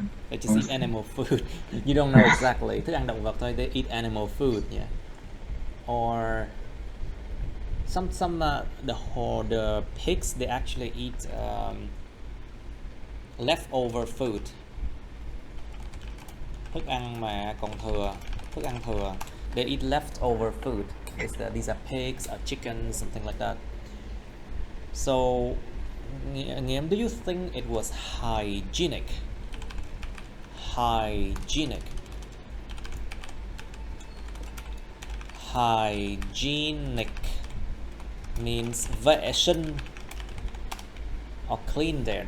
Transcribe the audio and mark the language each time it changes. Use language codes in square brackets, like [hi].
[en] They just eat animal food. You don't know exactly. [vi] Thức ăn động vật thôi. [en] They eat animal food, yeah. Or some the pigs, they actually eat leftover food. [vi] Thức ăn mà còn thừa, thức ăn thừa. [en] They eat leftover food. These are pigs, or chickens, something like that. So, Nghiêm, do you think it was hygienic? Hygienic. Hygienic means [vi] vệ sinh [en] or clean there.